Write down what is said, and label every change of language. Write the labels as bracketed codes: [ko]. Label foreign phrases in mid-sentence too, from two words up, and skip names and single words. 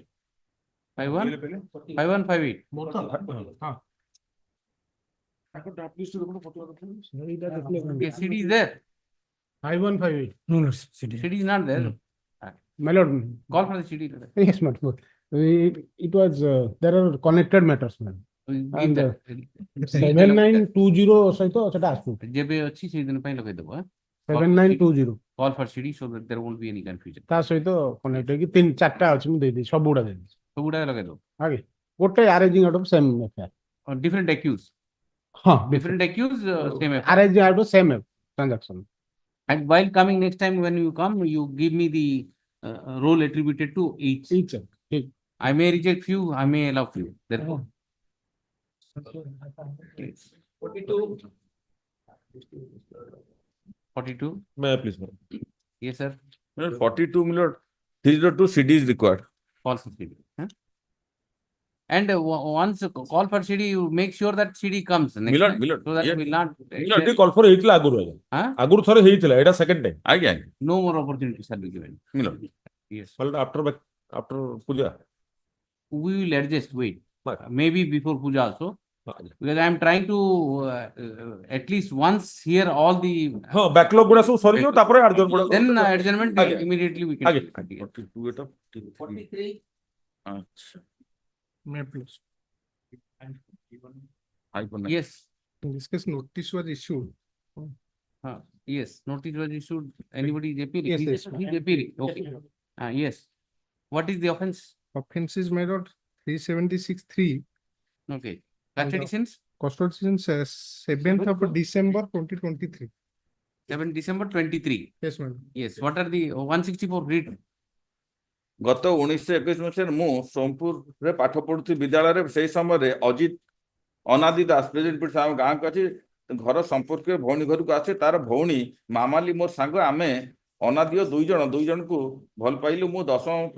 [en] 51? 5158. Yes, CD is there. 5158. No, no, CD. CD is not there. No. My lord. Call for the CD. Yes, my lord. It was, there are connected matters, ma'am. [or] And 7920 ସହିତ ସେଟା ଆସୁ ଯେବେ ଅଛି ସେଇ ଦିନ ପାଇଁ ଲଗେଇଦବ 7920 [en] call for CD so that there won't be any confusion. [or] ତା ସହିତ କନେକ୍ଟ ହେଇକି 3-4ଟା ଅଛି ମୁଁ ଦେଇଦେବି ସବୁଗୁଡା ଦେଇଦେବି ସବୁଗୁଡା ଲଗେଇଦବ ଆଜ୍ଞା ଗୋଟେ [en] arranging out of same FIR different accused. [or] ହଁ [en] Different accused, same FIR. arranging out of same transaction. And while coming next time when you come, you give me the role attributed to each. I may reject few, I may allow few. Therefore. 42. 42. May I please? Yes, sir. 42 million. 302 CD is required. Call for CD. Huh? And once call for CD, you make sure that CD comes. Next Milord, time, Milord, so that yes. will not. [or] Milord, ଟିକେ [en] call for [or] ହେଇଥିଲା ଆଗରୁ ଆଜ୍ଞା ଆଗରୁ ଥରେ ହେଇଥିଲା ଏଇଟା [en] second time [or] ଆଜ୍ଞା [en] No more opportunity shall be given. Milord. Yes. Well, after puja. We will adjust. Wait. Maybe before puja also. Because I am trying to at least once hear all the. [or] ହଁ backlog ଗୁଡ଼ା ସବୁ ସରିଯିବ ତାପରେ adjourn ଗୁଡ଼ା [en] Then adjournment immediately we can. [or] ଆଜ୍ଞା [en] 43. [or] ଆଚ୍ଛା [en] May I please? Yes. In this case, notice was issued. Yes, notice was issued. Anybody is appearing? Yes, yes. He's appearing. Okay. Yes. What is the offense? Offense is made out 376(3). Okay. Custody since? Custody since 7th of December 2023. 7 December 23. Yes, ma'am. Yes. What are the 164 read? [or] ଗତ 1921 ମସିହାରେ ମୁଁ ସୋମପୁରରେ ପାଠ ପଢୁଥିଲି ବିଦ୍ୟାଳୟରେ ସେଇ ସମୟରେ ଅଜିତ ଅନାଦି ଦାସ ପ୍ରେସିଡେଣ୍ଟ ପିଟ ଆମ ଗାଁକୁ ଅଛି ଘର ସମ୍ପର୍କୀୟ ଭଉଣୀ ଘରକୁ ଆସେ ତାର ଭଉଣୀ ମାମାଲି ମୋ ସାଙ୍ଗ ଆମେ ଅନାଦିଅ ଦୁଇ ଜଣକୁ ଭଲ ପାଇଲୁ ମୁଁ ଦଶମ